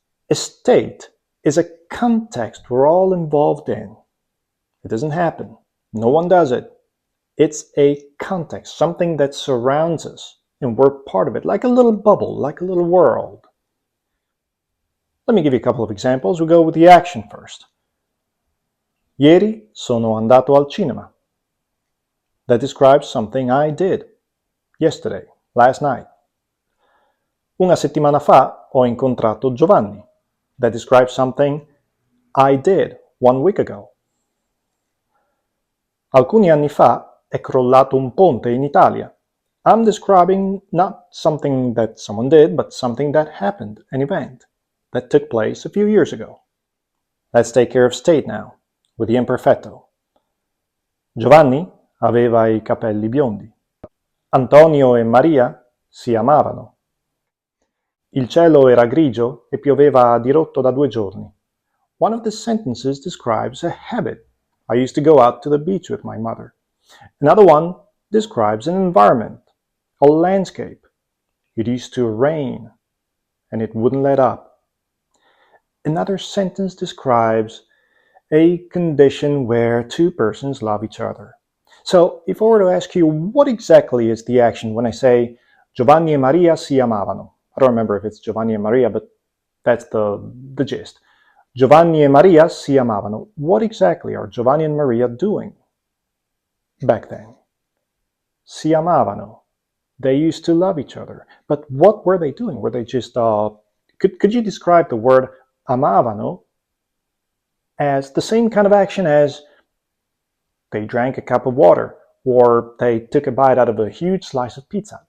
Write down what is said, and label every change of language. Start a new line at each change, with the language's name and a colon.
English: A state is a context we're all involved in. It doesn't happen. No one does it. It's a context, something that surrounds us, and we're part of it, like a little bubble, like a little world. Let me give you a couple of examples. We'll go with the action first.
Italian: Ieri sono andato al cinema.
English: That describes something I did yesterday, last night.
Italian: Una settimana fa ho incontrato Giovanni.
English: That describes something I did 1 week ago.
Italian: Alcuni anni fa è crollato un ponte in Italia.
English: I'm describing not something that someone did, but something that happened, an event that took place a few years ago. Let's take care of state now, with the imperfetto.
Italian: Giovanni aveva i capelli biondi. Antonio e Maria si amavano. Il cielo era grigio e pioveva a dirotto da 2 giorni.
English: One of the sentences describes a habit. I used to go out to the beach with my mother. Another one describes an environment, a landscape. It used to rain and it wouldn't let up. Another sentence describes a condition where two persons love each other. So if I were to ask you, what exactly is the action when I say
Italian: Giovanni e Maria si amavano?
English: I don't remember if it's Giovanni and Maria, but that's the gist.
Italian: Giovanni e Maria si amavano.
English: What exactly are Giovanni and Maria doing back then?
Italian: Si amavano.
English: They used to love each other. But what were they doing? Were they just, could you describe the word amavano as the same kind of action as they drank a cup of water or they took a bite out of a huge slice of pizza?